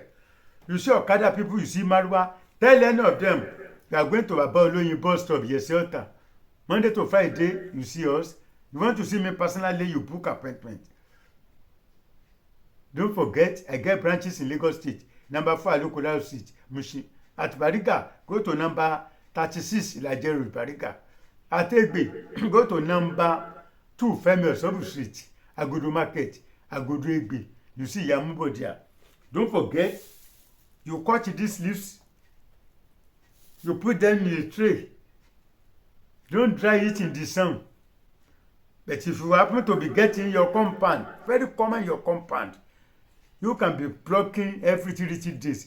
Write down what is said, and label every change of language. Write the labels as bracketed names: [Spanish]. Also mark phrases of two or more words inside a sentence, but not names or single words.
[English] You see Okada people, you see Maruwa. Tell any of them, you are going to Baba Oloyin bus stop, Yesiota. Monday to Friday, you see us. You want to see me personally, you book appointment. Don't forget, I get branches in Lagos State. Number 4, Alokola Street, Mushin. At Bariga, go to number 36, Ilaje Road, Bariga. At Egbe, go to number 2, Femi Osobu Street, Agodo Market, Agodo Egbe. You see Yamubo there. Don't forget, you cut these leaves, you put them in a tray. Don't dry it in the sun. But if you happen to be getting your compound, very common your compound, you can be plucking every 3 days.